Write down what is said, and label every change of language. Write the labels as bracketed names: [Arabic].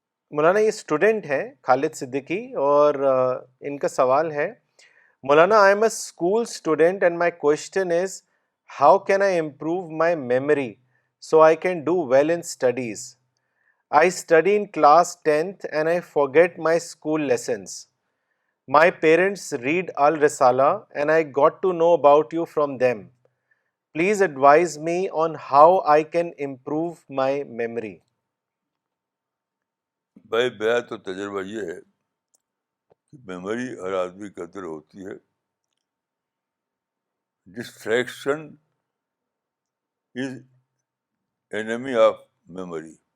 [Urdu] مولانا یہ اسٹوڈنٹ ہے خالد صدیقی اور ان کا سوال ہے [English] مولانا I am a school student and my question is how can I improve my memory so I can do well in studies. I study in class 10th and I forget my school lessons. My parents read Al Risala and I got to know about you from them. Please advise me on how I can improve my memory. [Urdu] بھائی میرا تو تجربہ یہ ہے کہ memory ہر آدمی کے اندر ہوتی ہے. [English] Distraction is enemy of memory.